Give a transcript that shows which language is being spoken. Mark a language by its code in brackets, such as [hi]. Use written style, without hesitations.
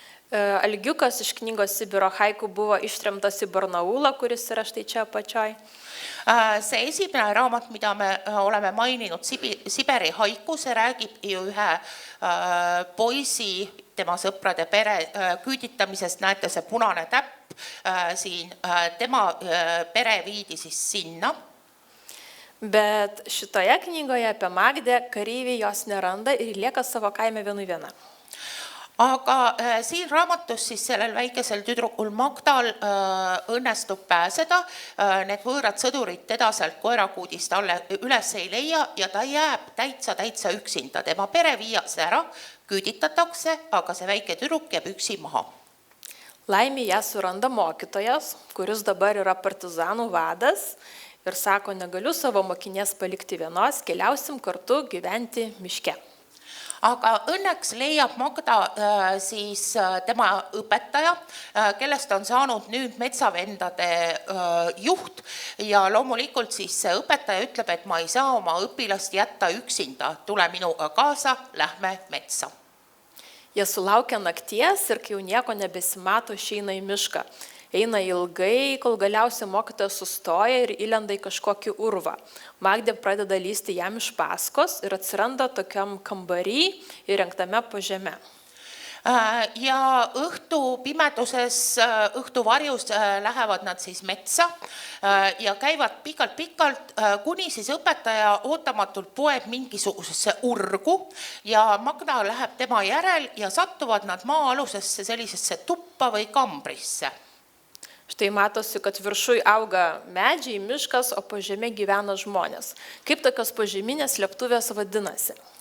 [lt] Algiukas iš knygos Sibiro haiku buvo ištremtas į Barnaulą, kuris yra štai čia apačioj. [et] See esimene raamat, mida me oleme maininud, Siberi haiku, see räägib ju ühe poisi, tema sõprade pere küüditamisest, näete see punane täpp siin, tema pere viidi siis sinna. [lt] Bet šitoje knygoje apie Magdę kareiviai jos neranda ir lieka savo kaime viena. [et] Aga siin raamatus siis sellel väikesel tüdrukul Magdal õnnestub pääseda, need võõrad sõdurid teda sealt koerakuudist üles ei leia ja ta jääb täitsa üksinda. Tema pere viiakse ära, küüditatakse, aga see väike tüdruk jääb üksi maha. [lt] Laimė ją suranda mokytojas, kuris dabar yra partizanų vadas ir sako, negaliu savo mokinės palikti vienos, keliausim kartu gyventi miške. [et] Aga õnneks leiab Magda siis tema õpetaja, kellest on saanud nüüd metsavendade juht ja loomulikult siis see õpetaja ütleb, et ma ei saa oma õpilast jätta üksinda, tule minuga kaasa, lähme metsa. [lt] Jie sulaukia nakties ir kai jau nieko nebesimato, išeina į mišką. Eina ilgai, kol galiausiai mokytojas sustoja ir įlenda į kažkokį urvą. Magdė pradeda lysti jam iš paskos ir atsiranda tokiam kambarį įrengtame po žeme. [et] Ja õhtu pimeduses, õhtu varjus lähevad nad siis metsa ja käivad pikalt, kuni siis õpetaja ootamatult poeb mingisugusesse urgu ja Magda läheb tema järel ja sattuvad nad maa-alusesse sellisesse tuppa või kambrisse. [lt] Štai matosi, kad viršui auga medžiai, miškas, o po žeme gyvena žmonės. Kaip tokios požeminės slėptuvės vadinasi?